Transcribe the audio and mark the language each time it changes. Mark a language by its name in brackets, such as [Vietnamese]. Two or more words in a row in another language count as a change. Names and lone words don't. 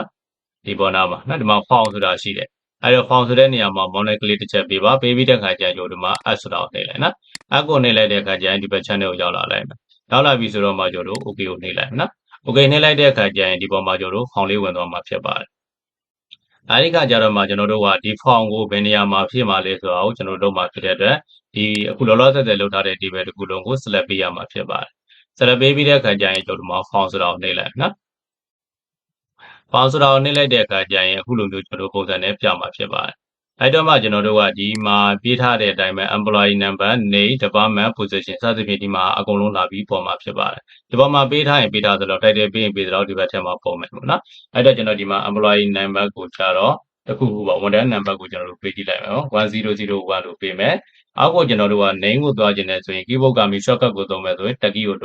[Burmese] နော်ဒီပေါ်နာမှာနော်ဒီမှာ font ဆိုတာရှိတယ်အဲ့တော့ font ဆိုတဲ့နေရာမှာ mouse နဲ့ကလေးတစ်ချက်ပေးပါပေးပြီးတဲ့အခါကျကျွန်တော်ဒီမှာ add ဆိုတာကိုနှိပ်လိုက်နော် add ကိုနှိပ်လိုက်တဲ့အခါကျရင်ဒီဘက် channel ကိုရောက်လာလိုက်မယ်ရောက်လာပြီဆိုတော့မှကျွန်တော်တို့ okay ကိုနှိပ်လိုက်မယ်နော် okay နှိပ်လိုက်တဲ့အခါကျရင်ဒီပေါ်မှာကျွန်တော်တို့ font လေးဝင်သွားမှာဖြစ်ပါတယ်အဲဒီကကြတော့မှကျွန်တော်တို့ကဒီ form ကိုဘယ်နေရာမှာဖြည့်မှာလဲဆိုတော့ကျွန်တော်တို့လုပ်မှာဖြစ်တဲ့အတွက်ဒီအခုလောလောဆယ်ဆယ်လုပ်ထားတဲ့ table တစ်ခုလုံးကို select ပေးရမှာဖြစ်ပါတယ် select ပေးပြီးတဲ့အခါကျရင်ကျွန်တော်တို့မှာ form ဆိုတာကိုနှိပ်လိုက်နော် form ဆိုတာကိုနှိပ်လိုက်တဲ့အခါကျရင်အခုလိုမျိုးကျွန်တော်တို့ပုံစံနဲ့ပြမှာဖြစ်ပါတယ်အဲ့တော့မှကျွန်တော်တို့ကဒီမှာပေးထားတဲ့အတိုင်းပဲ [English] employee number name department position [Burmese] စသဖြင့်ဒီမှာအကုန်လုံးလာပြီးပေါ်မှာဖြစ်ပါတယ်ဒီပေါ်မှာပေးထားရင်ပေးထားသလို title ပေးရင်ပေးသလိုဒီဘက်ထဲမှာပေါ်မယ်ပေါ့နော်အဲ့တော့ကျွန်တော်ဒီမှာ [English] employee number [Burmese] ကိုကြတော့တခုခုပေါ့ဝန်ထမ်း number ကိုကျွန်တော်တို့ပေးကြည့်လိုက်မယ်နော်1001လို့ပေးမယ်အောက်ကိုကျွန်တော်တို့က name ကိုသွားခြင်းနဲ့ဆိုရင် keyboard ကမီ shortcut ကိုသုံးမယ်ဆိုရင် [English] tag key [Burmese] ကိုတွန်း